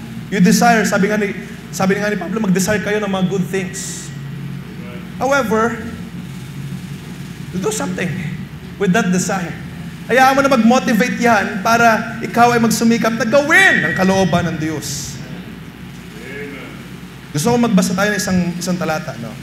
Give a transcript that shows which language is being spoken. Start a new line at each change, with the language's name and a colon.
English: You desire,
Filipino: sabi nga ni Pablo, mag-desire kayo ng mga good things.
English: However, do something with that desire.
Filipino: Hayaan mo na mag-motivate yan para ikaw ay magsumikap na gawin ang kalooban ng Diyos. Gusto ko magbasa tayo ng isang talata, no?